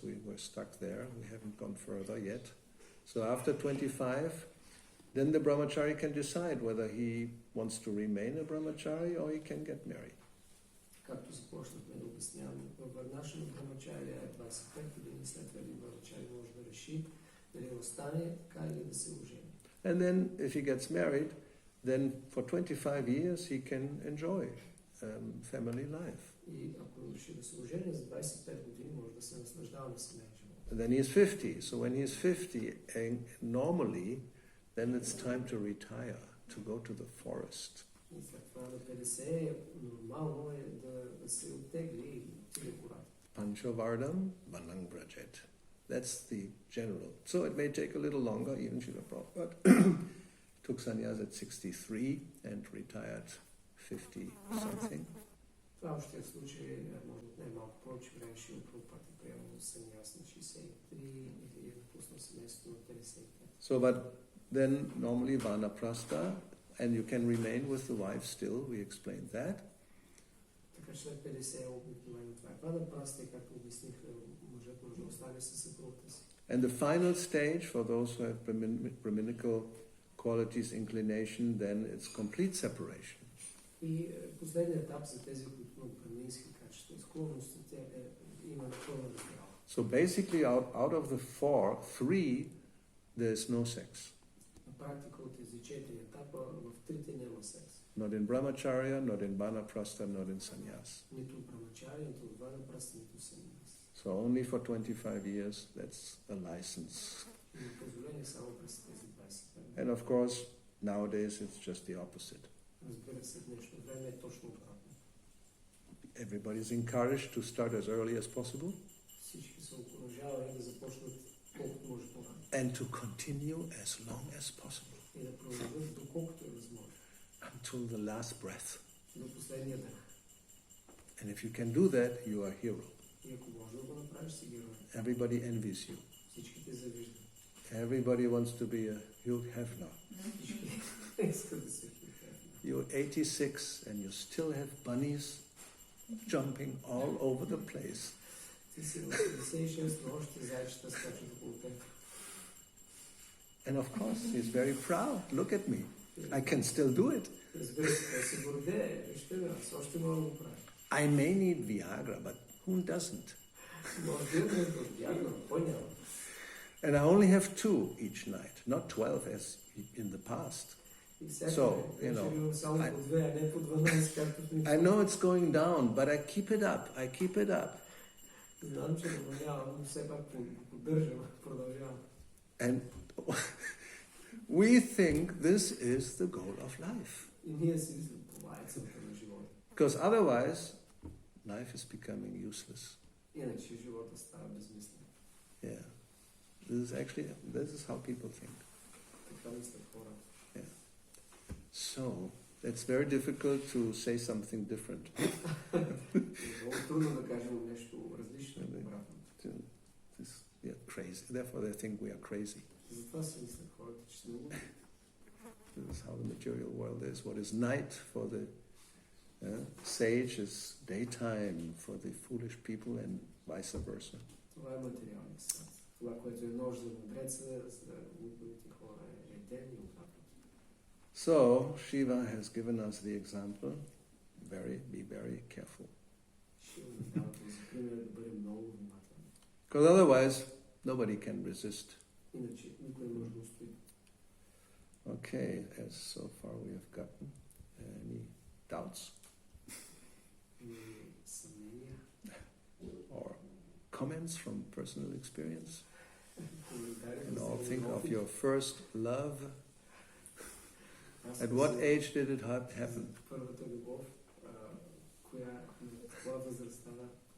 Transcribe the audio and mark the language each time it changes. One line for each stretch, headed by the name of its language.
English: We were stuck there. We haven't gone further yet. So after 25, then the brahmachari can decide whether he wants to remain a brahmachari or he can get married.
Bulgarian: Както започнахме да обясняваме, във Варнашна брахмачария е 25 години, след това брахмачария може да реши дали остане така или да се ожени.
English: And then if he gets married, then for 25 years he can enjoy family life.
Bulgarian: И ако реши да се ожени за 25 години, може да се наслаждава на семейен живот.
English: And then he is 50. So when he is 50, normally, then it's time to retire, to go to the forest.
Bulgarian: И след това на 50 нормално е да се оттегли и отиде в гората.
English: Panchavardam, Vanang Brajet. That's the general. So it may take a little longer, even Srila Prabhupada took sannyas at 63 and retired 50 something.
Bulgarian: Това общия случай може да отнеме малко повече време, Шрила Прабхупада е приемал саньяс на 63 и напуснал семейството на 55.
English: So but then normally vanaprastha, and you can remain with the wife still, we explained that.
Bulgarian: Така след 50 е обикновено това. Ванапраста, както обясних, мъжът може да остане със съпругата си.
English: And the final stage for those who have Brahminical qualities, inclination, then it's complete separation.
Bulgarian: И последният етап за тези, които имат планински качества и склонностите има пълна раздяла.
English: So basically out of the three, there's no sex.
Bulgarian: На практика от тези 4 етапа в трите няма секс.
English: Not in brahmacharya, not in vanaprastha, not in sannyas.
Bulgarian: Нито в брамачария, нито в ванапрастха, нито в саньяс.
English: So only for 25 years, that's a license.
Bulgarian: И позволение само през тези 25 години.
English: And of course, nowadays it's just the opposite.
Bulgarian: Разбира се, днешно време е точно обратно.
English: Everybody's encouraged to start as early as possible
Bulgarian: Всички са окуражавани да започнат колкото може по-рано.
English: and to continue as long as possible
Bulgarian: И да продължат доколкото е възможно.
English: until the last breath.
Bulgarian: До последния ден.
English: And if you can do that, you are a hero.
Bulgarian: И ако може да го направиш, си герой.
English: Everybody envies you.
Bulgarian: Всички те завиждат.
English: Everybody wants to be a Hugh Hefner.
Bulgarian: Всички искат да се хилхевна.
English: You're 86 and you still have bunnies jumping all over the place.
Bulgarian: Ти си 86, но още зайчета скачат около теб.
English: And of course, he's very proud. Look at me. I can still do it.
Bulgarian: Разбира се, той се гордее. Вижте ме, аз още мога да го правя.
English: I may need Viagra, but who doesn't?
Bulgarian: Може да имам Viagra, кой няма?
English: And I only have 2 each night, not 12 as in the past.
Bulgarian: И всяка
English: So, you know,
Bulgarian: имам само по 2, а не по 12, както в
English: I know it's going down, but I keep it up. I keep it up.
Bulgarian: Знам, че намалявам, но все пак поддържам, продължавам.
English: And we think this is the goal of life.
Bulgarian: И ние си мислим, това е целта на живота.
English: Because otherwise, life is becoming useless.
Bulgarian: Иначе живота става безмислен.
English: Yeah. This is how people think.
Bulgarian: Така мислят хората.
English: So, it's very difficult to say something different.
Bulgarian: Много трудно да кажем нещо различно от обратното.
English: We are crazy. Therefore, they think we are crazy.
Bulgarian: Затова си мислят хората, че сме луди.
English: This is how the material world is. What is night for the sage is daytime for the foolish people, and vice versa.
Bulgarian: Това е материалният свят. Това, което е нощ за мудреца, за глупавите хора е ден и обратно.
English: So, Shiva has given us the example. Be very careful.
Bulgarian: Шива ни дава този пример да бъдем много внимателни.
English: Because otherwise, nobody can resist.
Bulgarian: Иначе никой не може да устои.
English: Okay, as so far we have gotten. Any doubts
Bulgarian: Съмнения
English: or comments from personal experience?
Bulgarian: коментари.
English: And all think of your first love. At what age did it happen?
Bulgarian: Първата любов, коя възраст стана?